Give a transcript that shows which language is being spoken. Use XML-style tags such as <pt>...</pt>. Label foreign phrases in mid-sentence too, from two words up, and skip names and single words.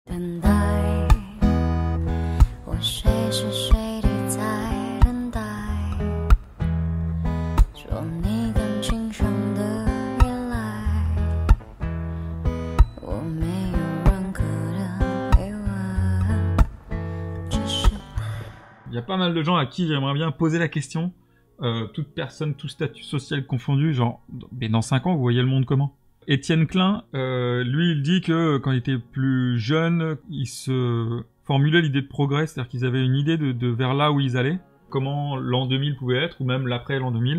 <zh>等待，我谁是谁地在等待，说你感情上的依赖，我没有任何的疑问，只是</zh> <fr>Il y a pas mal de gens à qui j'aimerais bien poser la question, toute personne, tout statut social confondu, genre, mais dans 5 ans, vous voyez le monde comment? Étienne Klein, lui, il dit que quand il était plus jeune, il se formulait l'idée de progrès, c'est-à-dire qu'ils avaient une idée de vers là où ils allaient, comment l'an 2000 pouvait être, ou même l'après l'an 2000.</fr>